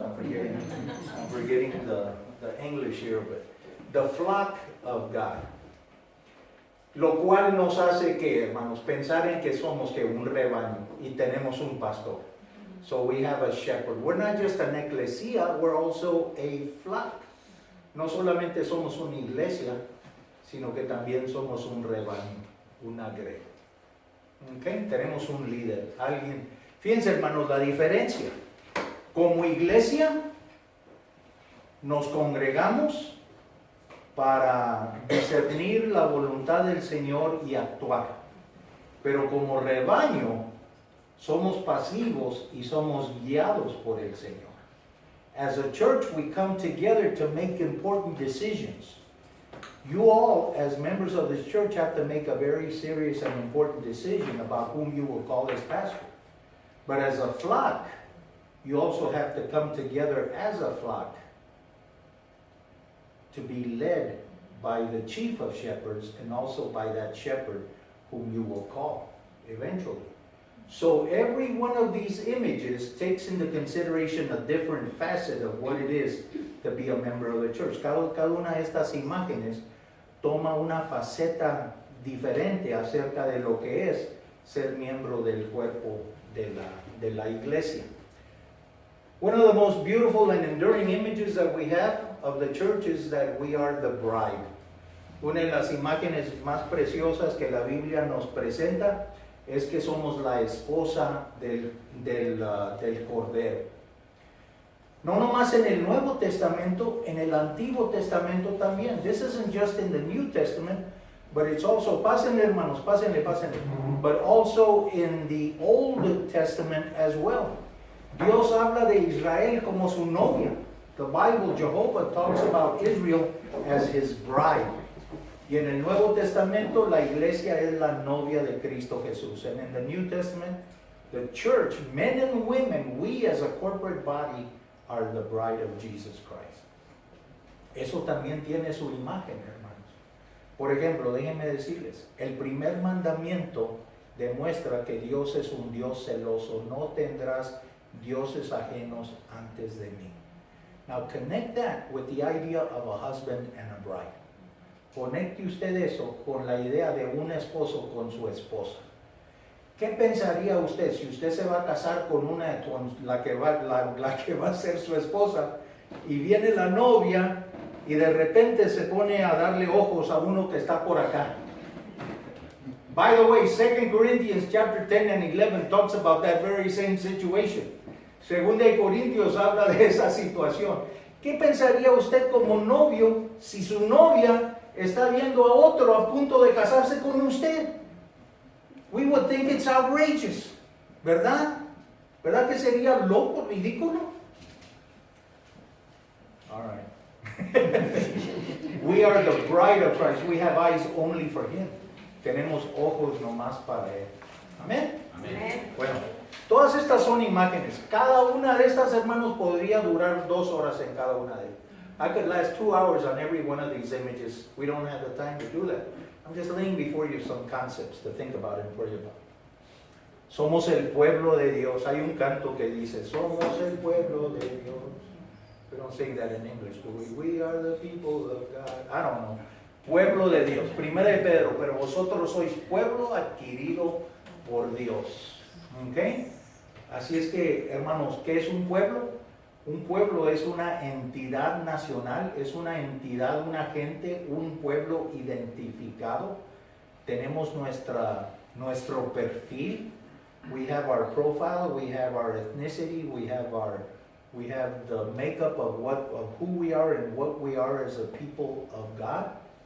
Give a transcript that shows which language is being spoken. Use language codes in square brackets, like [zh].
[en] I'm forgetting the English here, but the flock of God. [es] Lo cual nos hace que, hermanos, pensar en que somos que un rebaño y tenemos un pastor. [en] So we have a shepherd. We're not just an ecclesia, we're also a flock. [es] No solamente somos una iglesia, sino que también somos un rebaño, una grey. Okay? Tenemos un líder, alguien. Fíjense, hermanos, la diferencia. Como iglesia, nos congregamos para discernir la voluntad del Señor y actuar. Pero como rebaño, somos pasivos y somos guiados por el Señor. [en] As a church, we come together to make important decisions. You all, as members of this church, have to make a very serious and important decision about whom you will call as pastor. But as a flock, you also have to come together as a flock to be led by the chief of shepherds and also by that shepherd whom you will call eventually. So every one of these images takes into consideration a different facet of what it is to be a member of the church. [es] Cada una de estas imágenes toma una faceta diferente acerca de lo que es ser miembro del cuerpo de la iglesia. [en] One of the most beautiful and enduring images that we have of the church is that we are the bride. [es] Una de las imágenes más preciosas que la Biblia nos presenta es que somos la esposa del Cordero. No nomás en el Nuevo Testamento, en el Antiguo Testamento también. [en] This isn't just in the New Testament, but it's also, [es] pásenle hermanos, pásenle. [en] But also in the Old Testament as well. [es] Dios habla de Israel como su novia. [en] The Bible, Jehovah talks about Israel as his bride. [es] Y en el Nuevo Testamento, la iglesia es la novia de Cristo Jesús. [en] And in the New Testament, the church, men and women, we as a corporate body are the bride of Jesus Christ. [es] Eso también tiene su imagen, hermanos. Por ejemplo, déjenme decirles, el primer mandamiento demuestra que Dios es un Dios celoso. No tendrás dioses ajenos antes de mí. [en] Now connect that with the idea of a husband and a bride. [es] Conecte usted eso con la idea de un esposo con su esposa. ¿Qué pensaría usted si usted se va a casar con la que va a ser su esposa y viene la novia y de repente se pone a darle ojos a uno que está por acá. [en] By the way, 2 Corinthians chapter 10 and 11 talks about that very same situation. [es] Segunda de Corintios habla de esa situación. ¿Qué pensaría usted como novio si su novia está viendo a otro a punto de casarse con usted? [en] We would think it's outrageous, ¿verdad? [es] ¿Verdad que sería loco, ridículo? [en] All right. We are the bride of Christ. We have eyes only for Him. [es] Tenemos ojos nomás para Él. Amén. Amén. Bueno, todas estas son imágenes. Cada una de estas, hermanos, podría durar 2 horas en cada una de ellas. I could last 2 hours on every one of these images. We don't have the time to do that. I'm just laying before you some concepts to think about and pray about. Somos el pueblo de Dios. Hay un canto que dice, somos el pueblo de Dios. [en] We don't sing that in English, do we? We are the people of God. I don't know. [es] Pueblo de Dios. Primera de Pedro, pero vosotros sois pueblo adquirido por Dios. ¿Ok? Así es que, hermanos, ¿qué es un pueblo? Un pueblo es una entidad nacional, es una entidad, una gente, un pueblo identificado. Tenemos nuestro perfil. [en] We have our profile, we have our ethnicity, we have the makeup of who we are and what we are as a people of God.